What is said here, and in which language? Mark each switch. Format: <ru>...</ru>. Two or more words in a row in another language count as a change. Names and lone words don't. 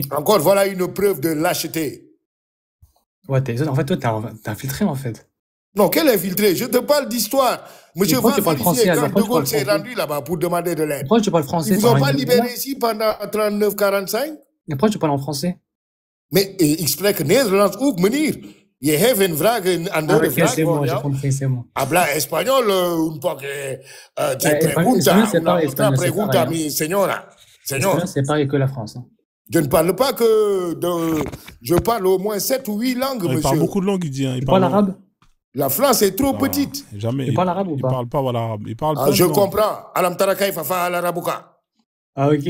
<fr>Encore, voilà une preuve de lâcheté. Ouais, en fait, toi, t'es infiltré, en fait. Non, quel infiltré? Je te parle d'histoire. Monsieur va vérifier quand De Gaulle s'est rendu là-bas pour demander de l'aide. Pourquoi tu parles français? Ils ne vous ont pas libéré ici pendant 39-45? Mais pourquoi tu parles en français?</fr> <nl>Mais ik spreek Nederlands ook, meneer. Je hebt een vraag, een andere vraag.</nl> <fr>C'est bon, j'ai compris, c'est bon.</fr> <es>Habla espagnol, un poco. Te pregunta, mi señora.</es> <fr>C'est pareil que la France. Hein. Je ne parle pas que de... Je parle au moins 7 ou 8 langues, monsieur. Il parle beaucoup de langues, il dit. Hein. Il parle arabe? La France est trop petite. Jamais. Il parle arabe ou pas? Il parle pas l'arabe. Il parle je comprends.</fr> <ar>ألم تر كيف فعل ربك.</ar> <fr>Ah, ok.</fr>